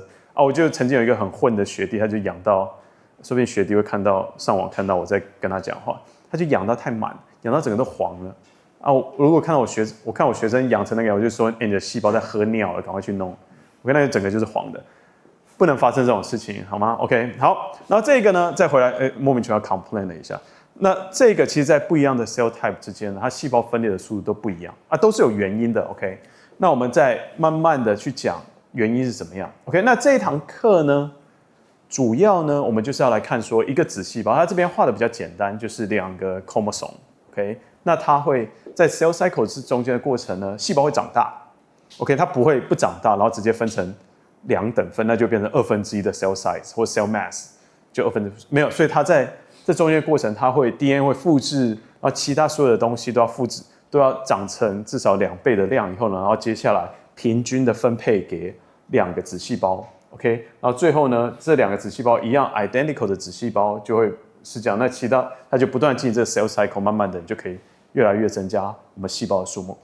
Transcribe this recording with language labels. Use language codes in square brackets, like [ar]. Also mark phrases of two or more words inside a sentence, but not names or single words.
[zh] 我就曾经有一个很混的学弟，他就养到，说不定学弟会上网看到我在跟他讲话，他就养到太满，养到整个都黄了。如果看我学生养成那个，我就说，你的细胞在喝尿了，赶快去弄。我看那个整个就是黄的，不能发生这种事情，好吗 ？OK， 好，然后这个呢，再回来，莫名其妙 complain 了一下。那这个其实，在不一样的 [en] cell type [zh] 之间呢，它细胞分裂的速度都不一样都是有原因的。OK， 那我们再慢慢的去讲。原因是怎么样 ？OK， 那这一堂课呢，主要呢，我们就是要来看说一个子细胞，它这边画的比较简单，就是2个 chromosome。OK， 那它会在 [en] cell cycle [zh] 中间的过程呢，细胞会长大 ，OK， 它不会不长大，然后直接分成2等份，那就变成1/2的 [en] cell size [zh] 或 [en] cell mass， [zh] 就1/2没有，所以它在这中间的过程，它会 DNA 会复制，然后其他所有的东西都要复制，都要长成至少2倍的量以后呢，然后接下来平均的分配给2个子细胞 ，OK， 然后最后呢，这2个子细胞一样 identical 的子细胞就会是这样，那其他它就不断进这个 [en] cell cycle， [zh] 慢慢的你就可以越来越增加我们细胞的数目。